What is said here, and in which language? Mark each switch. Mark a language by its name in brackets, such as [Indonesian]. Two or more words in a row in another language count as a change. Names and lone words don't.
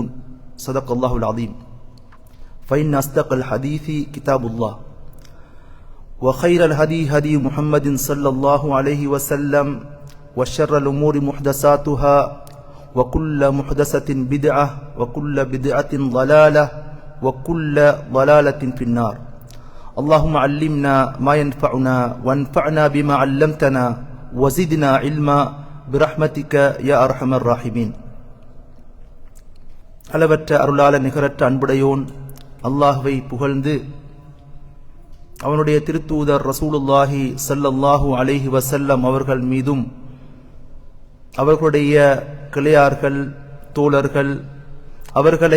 [Arabic] صدق الله العظيم فإن أصدق الحديث كتاب الله وخير الهدي هدي محمد صلى الله عليه وسلم وشر الأمور محدثاتها وكل محدثة بدعة وكل بدعة ضلالة وكل ضلالة في النار اللهم علمنا ما ينفعنا وانفعنا بما علمتنا وزدنا علما برحمتك يا أرحم الراحمين [Tamil] அளவற்ற அருளாள நிகரற்ற அன்புடையோன் அல்லாஹ்வை புகழ்ந்து அவனுடைய திருத்தூதர் ரசூலுல்லாஹி [Arabic] صلى الله عليه وسلم [Tamil] அவர்கள் மீதும் அவர்களுடைய கிளையார்கள் தோழர்கள் அவர்களை